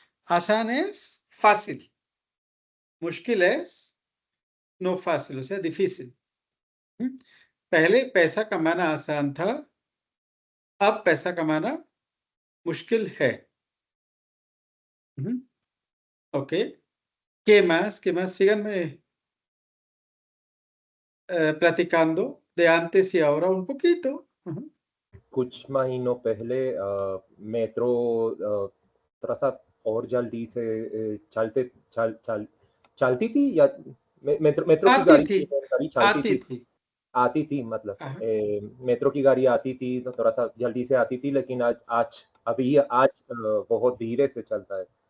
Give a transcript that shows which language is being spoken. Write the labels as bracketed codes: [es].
[es] आसान es fácil, मुश्किल es no fácil, o sea, difícil. [hi] पहले पैसा कमाना आसान था, अब पैसा कमाना मुश्किल है। [es] Ok, ¿qué más? ¿Qué más? Síganme platicando de antes y ahora un poquito. [hi] कुछ महीनों पहले मेट्रो थोड़ा सा और जल्दी से चलती थी या मेट्रो की गाड़ी आती थी मतलब मेट्रो की गाड़ी आती थी तो थोड़ा सा जल्दी से आती थी, लेकिन आज बहुत धीरे से चलता है।